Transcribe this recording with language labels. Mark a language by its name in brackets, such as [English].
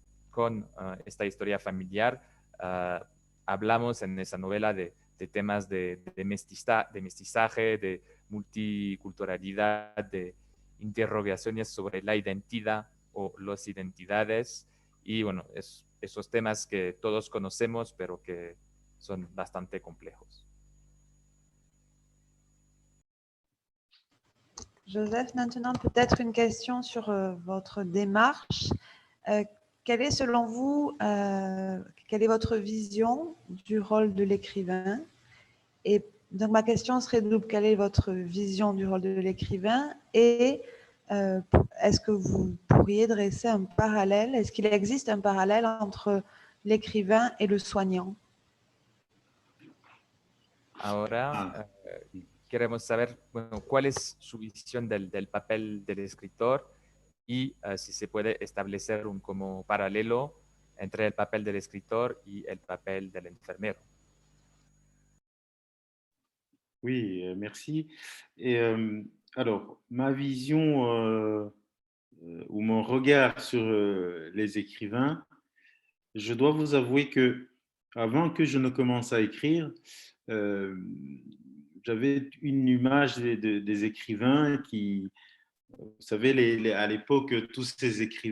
[Spanish] con esta historia familiar hablamos en esa novela de temas de mestizaje, de multiculturalidad, de interrogaciones sobre la identidad o las identidades y bueno, esos temas que todos conocemos pero que sont bastante complejos. [French] Joseph, maintenant peut-être une question sur votre démarche. Quelle est selon vous, quelle est votre vision du rôle de l'écrivain Et donc, ma question serait double. Quelle est votre vision du rôle de l'écrivain? Et est-ce que vous pourriez dresser un parallèle? Est-ce qu'il existe un parallèle entre l'écrivain et le soignant? [Spanish] Ahora queremos saber, bueno, cuál es su visión del papel del escritor y si se puede establecer un como paralelo entre el papel del escritor y el papel del enfermero. [French] Oui, merci. Et alors, ma vision ou mon regard sur les écrivains, je dois vous avouer que avant que je ne commence à écrire, j'avais une image des écrivains qui, vous savez, à l'époque, tous ces